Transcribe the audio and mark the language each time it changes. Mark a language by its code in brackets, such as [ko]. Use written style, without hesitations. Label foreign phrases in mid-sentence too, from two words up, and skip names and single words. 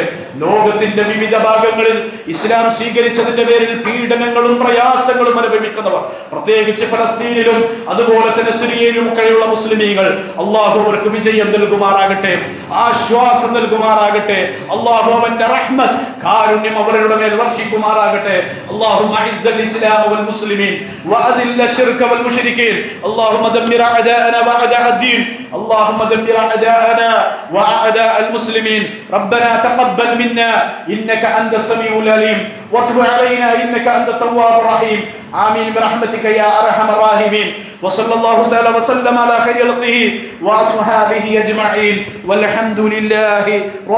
[ml] ലോകത്തിന്റെ വിവിധ ഭാഗങ്ങളിൽ ഇസ്ലാം സ്വീകരിച്ചതിന്റെ പേരിൽ പീഡനങ്ങളും പ്രയാസങ്ങളും അനുഭവിക്കുന്നവർ, പ്രത്യേകിച്ച് ഫലസ്തീനിലും അതുപോലെ തന്നെ സിറിയയിലും ഒക്കെയുള്ള മുസ്ലിമീങ്ങൾ, അല്ലാഹു അവർക്ക് വിജയം നൽകുമാറാകട്ടെ, ആശ്വാസം നൽകുമാറാകട്ടെ. അല്ലാഹു അവന്റെ റഹ്മത്ത്, കാരുണ്യം അവരുടെ മേൽ വർഷിക്കുമാറാകട്ടെ. [ar] اللهم أعز الإسلام والمسلمين وأذل الشرك والمشركين. اللهم دمر أعداءنا وأعداء الدين. اللهم دمر أعداءنا وأعداء المسلمين. ربنا تقبل منا إنك أنت السميع العليم وتب علينا إنك أنت التواب الرحيم. آمين برحمتك يا أرحم الراحمين. وصلى الله تعالى وسلم على خير خلقه وأصحابه أجمعين والحمد لله رب